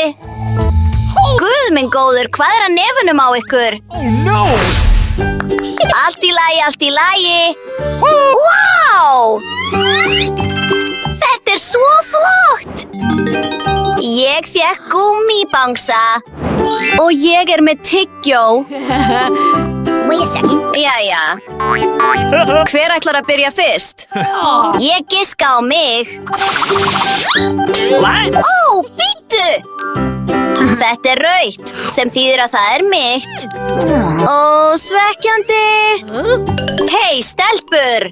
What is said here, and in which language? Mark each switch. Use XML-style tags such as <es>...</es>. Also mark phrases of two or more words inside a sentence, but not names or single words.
<is>Guð minn góður, hvað er að nefunum á ykkur? Allt í lagi, allt í lagi. Vá! Þetta er svo flott. Ég fékk gúmmíbangsa. Og ég er með tyggjó.</is> <en>Wait a second.</en> <is>Jæja. Hver ætlar að byrja fyrst? Ég giska á mig. Bíddu! Þetta er rautt, sem þýðir að það er mitt. Svekkjandi. Hey, stelpur!</is>